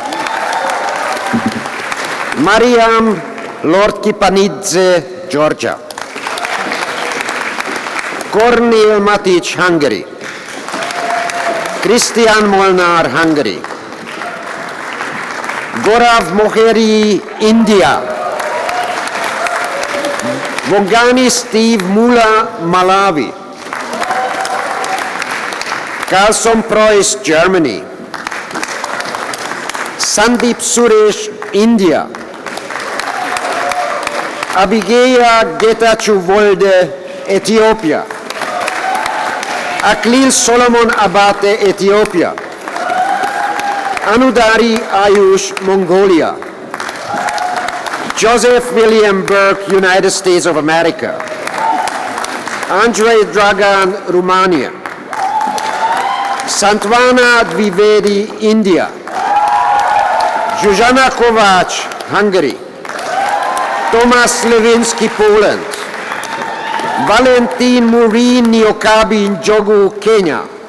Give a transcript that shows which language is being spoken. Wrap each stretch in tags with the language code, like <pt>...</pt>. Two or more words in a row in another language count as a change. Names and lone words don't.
<en>Mariam Lord Kipanidze, Georgia. Kornel Matic, Hungary. Christian Molnar, Hungary. Gorav Moheri, India. Vogani Steve Mula, Malawi. Carlson Preuss, Germany. Sandeep Suresh, India. Abigeya Getachew Wolde, Ethiopia. Aklil Solomon Abate, Ethiopia. Anudari Ayush, Mongolia. Joseph William Burke, United States of America. Andrei Dragan, Romania. Santvana Dwivedi, India. Zuzana Kovac, Hungary. Thomas Lewinsky, Poland. Valentin Murin Niokabi, Njogu, Kenya.</en>